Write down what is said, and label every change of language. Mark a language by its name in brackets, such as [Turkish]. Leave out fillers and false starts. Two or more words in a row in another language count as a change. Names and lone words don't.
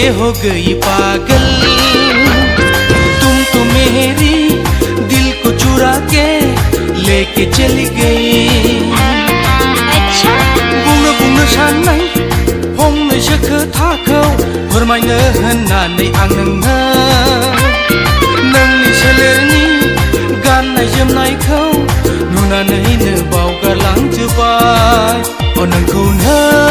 [Hindi] हो गई पागल तुम तो मेरी दिल को चुरा के लेके चली गई [Bodo] बुंनो साननाय फंनैसो खोथाखौ फोरमायनो होननानै आं नोंनि सोलेरनि गाननाय जोमनायखौ नुनानैनो बावगारलांजोबबाय नोंखौनो